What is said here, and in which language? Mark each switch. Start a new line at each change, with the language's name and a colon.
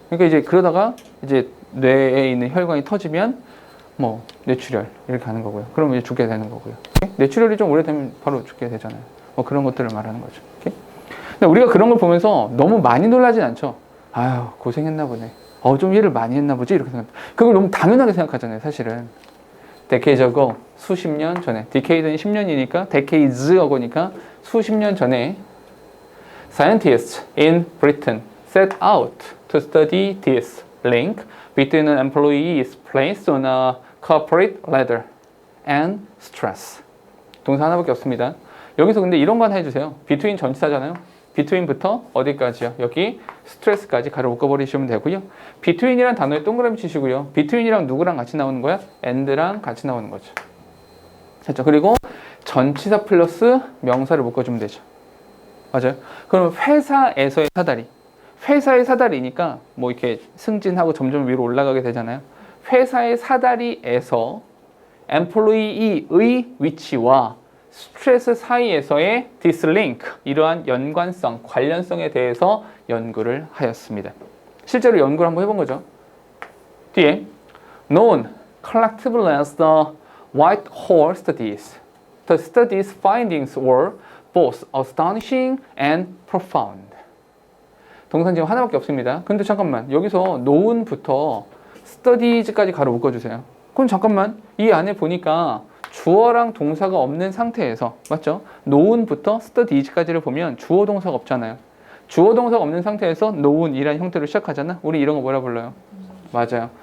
Korean: 그러니까 이제 그러다가 이제 뇌에 있는 혈관이 터지면 뭐 뇌출혈 이렇게 하는 거고요. 그러면 이제 죽게 되는 거고요. 뇌출혈이 좀 오래되면 바로 죽게 되잖아요. 뭐 그런 것들을 말하는 거죠. 근데 우리가 그런 걸 보면서 너무 많이 놀라진 않죠. 아유 고생했나 보네. 좀 일을 많이 했나 보지 이렇게 생각. 그걸 너무 당연하게 생각하잖아요. 사실은.
English: decades ago
Korean: 수십 년 전에.
English: decade는
Korean: 10년이니까
English: decades ago니까
Korean: 수십 년 전에
English: scientists in Britain set out to study this link between an employee's place on a corporate ladder and stress.
Korean: 동사 하나밖에 없습니다. 여기서 근데 이런 거 하나 해주세요. between 전치사잖아요. between부터 어디까지요? 여기 스트레스까지 가로 묶어버리시면 되고요. between이란 단어에 동그라미 치시고요. between이랑 누구랑 같이 나오는 거야? and랑 같이 나오는 거죠. 됐죠? 그리고 전치사 플러스 명사를 묶어주면 되죠. 맞아요? 그럼 회사에서의 사다리. 회사의 사다리니까 뭐 이렇게 승진하고 점점 위로 올라가게 되잖아요. 회사의 사다리에서 employee의 위치와 스트레스 사이에서의 디스링크, 이러한 연관성, 관련성에 대해서 연구를 하였습니다. 실제로 연구를 한번 해본 거죠.
English: 뒤에 known collectively as the Whitehall Studies. The study's findings were both astonishing and profound.
Korean: 동사는 지금 하나밖에 없습니다. 근데 잠깐만 여기서 known부터 studies까지 가로 묶어주세요. 그럼 잠깐만 이 안에 보니까 주어랑 동사가 없는 상태에서 맞죠? known부터 studies까지를 보면 주어 동사가 없잖아요. 주어 동사가 없는 상태에서 known이라는 형태로 시작하잖아. 우리 이런 거 뭐라 불러요? 맞아요.